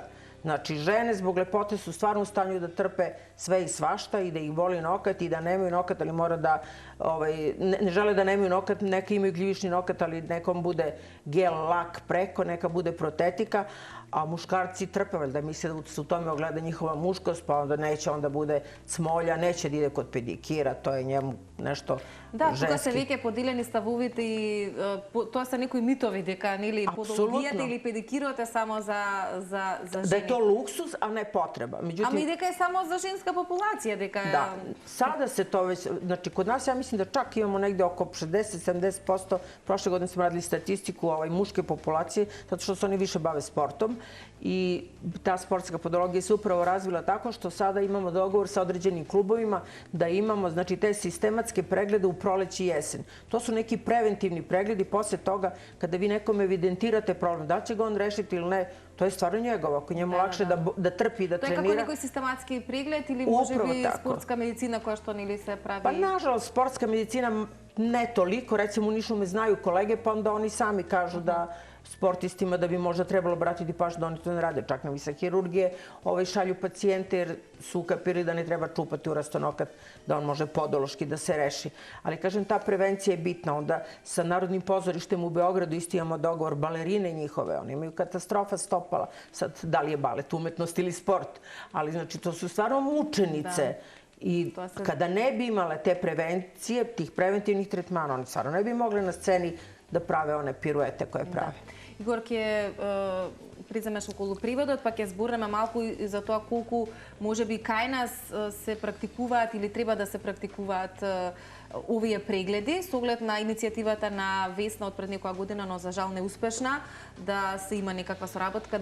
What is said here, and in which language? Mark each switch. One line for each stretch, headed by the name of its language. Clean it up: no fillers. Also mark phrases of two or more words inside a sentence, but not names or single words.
Serbian: Znači, žene zbog lepote su stvarno u stanju da trpe sve i svašta i da ih boli nokat i da nemaju nokat, ali mora da, ne žele da nemaju nokat, neka imaju gljivični nokat, ali nekom bude gel lak preko, neka bude protetika, a muškarci trpe, da misle da se u tome ogleda njihova muškost, pa onda neće, onda bude cmolja, neće da ide kod pedikira, to je njemu nešto ženski.
Macedonian: Да, тука се веќе поделени ставовите и тоа се некои митови дека нели подолгијата или педикирот е само за жени.
Serbian: Da je to luksus, a ne potreba.
Macedonian: Ами дека е само за женска популација, дека е...
Serbian: Da, sada se to već, znači kod nas ja mislim da čak imamo negde oko 60-70%, prošle godine smo radili statistiku muške populacije, zato što se oni više bave sportom i ta sportska podologija se upravo razvila tako što sada imamo dogovor sa određenim klubovima da imamo, znači, te sistematske preglede u proleći i jesen. To su neki preventivni pregledi, posle toga kada vi nekom evidentirate problem, da će ga on rešiti ili ne, to je stvarno njegovo. Ako njemu lakše da trpi i da trenira...
Macedonian: To je како некој систематски преглед или може би спортска медицина која што нели се прави?
Serbian: Pa nažalost, sportska medicina ne toliko. Recimo u Nišu me znaju kolege, pa onda oni sami kažu da sportistima da bi možda trebalo obratiti pažnju da oni to ne rade. Čak nam i sa hirurgije šalju pacijente jer su ukapirali da ne treba čupati urasto nokat, da on može podološki da se reši. Ali kažem, ta prevencija je bitna. Onda sa Narodnim pozorištem u Beogradu isto imamo dogovor, balerine njihove, oni imaju katastrofa stopala. Sad, da li je balet, umetnost ili sport, ali znači to su stvarno mučenice. I kada ne bi imale te prevencije, tih preventivnih tretmana, oni stvarno ne bi mogli na sceni da prave one piruete koje prave.
Macedonian: Игор, ќе приземеш околу приводот, па ќе зборнеме малку и за тоа колку можеби кај нас се практикуваат или треба да се практикуваат овие прегледи, со оглед на иницијативата на Весна од пред некоја година, но за жал неуспешна, да се има некаква соработка.